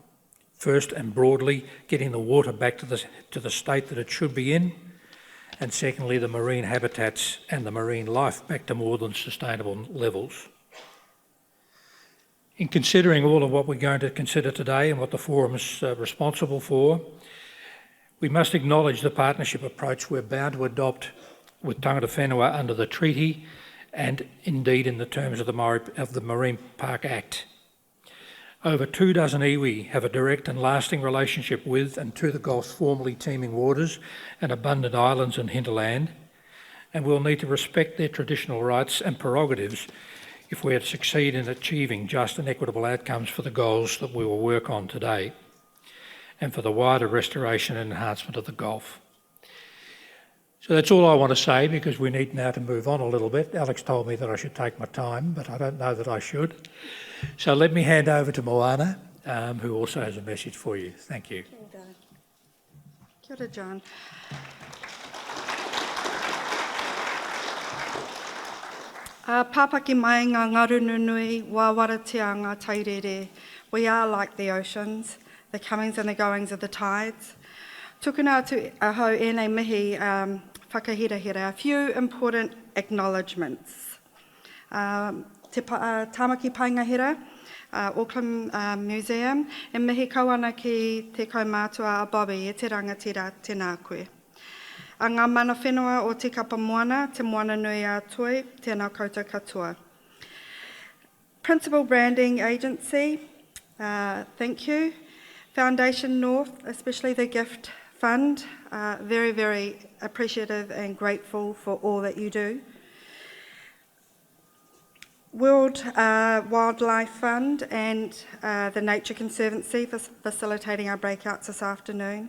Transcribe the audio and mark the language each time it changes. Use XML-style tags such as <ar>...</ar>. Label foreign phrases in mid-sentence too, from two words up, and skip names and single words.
<en>First and broadly, getting the water back to the state that it should be in, and secondly, the marine habitats and the marine life back to more than sustainable levels. In considering all of what we're going to consider today and what the forum is responsible for, we must acknowledge the partnership approach we're bound to adopt with</en> <mi>tangata whenua</mi> <en>under the treaty and indeed in the terms of the Marine Park Act. Over 24 iwi have a direct and lasting relationship with and to the Gulf's formerly teeming waters and abundant islands and hinterland, and we'll need to respect their traditional rights and prerogatives if we are to succeed in achieving just and equitable outcomes for the goals that we will work on today and for the wider restoration and enhancement of the Gulf. So that's all I want to say, because we need now to move on a little bit. Alex told me that I should take my time, but I don't know that I should. So let me hand over to Moana, who also has a message for you. Thank you.</en> <mi>Kia ora, John. Pāpaki mai ngā ngaru nunui, wāwaratia ngā tairere.</mi> <en>We are like the oceans, the comings and the goings of the tides.</en> <mi>Tukuna atu ahau ēnei mihi whakahirahira.</mi> <en>A few important acknowledgements.</en> <mi>Te Tāmaki Paingahira, Auckland Museum, e mihi kauana ki te kaumātua a Bobby e te rangatira tēnā koe. A ngā mana whenua o te kapa Moana, te Moana nui a toi, tēnā koutou katoa.</mi> <en>Principal Branding Agency, thank you. Foundation North, especially the Gift Fund, very, very appreciative and grateful for all that you do. World Wildlife Fund and the Nature Conservancy for facilitating our breakouts this afternoon.</en>